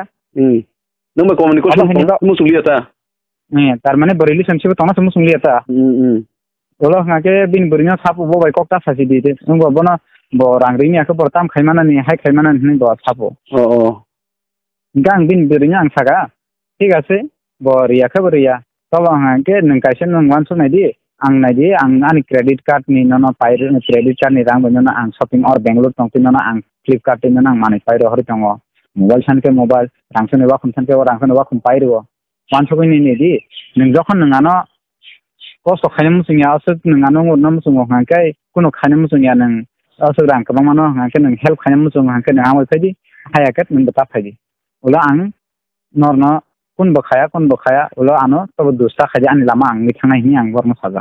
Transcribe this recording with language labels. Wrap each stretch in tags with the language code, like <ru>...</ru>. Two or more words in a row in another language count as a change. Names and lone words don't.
<trp>nung ma communication musuliata ni tar mane relationship tona musuliata ulo ngake bin burnya sapu bo bai kokta sasi dite ngo bono bo rangri ko portam khaimana ni hai khaimana ni bo sapu gang bin burnya ang saga</trp> <bn>ঠিক আছে</bn> <trp>bo riya ka riya to ngake nang kaisen nang wan sunai di ang ani</trp> <en>credit card</en> <trp>ni no pai</trp> <en>credit card</en> <trp>ni rang bono ang shopping or Bangalore tongti no ang Flipkart ni nang mani pai ro hori tongo mobile san ke mobile rangson wa khum san ke rangson wa khum pai ro wan shopping ni di nang jokhon nang ano kosto khane musung ya asuk nang ano ngorna musung hangkai kuno khane musung ya nang asuk rang kabang mano hangkai nang help khane musung hangkai nang amoi phadi hayakat nang bata phadi ula ang norna kun bakhaya ulo ano to dusta khaji ani lama ang mi thangai ni ang borno saja</trp>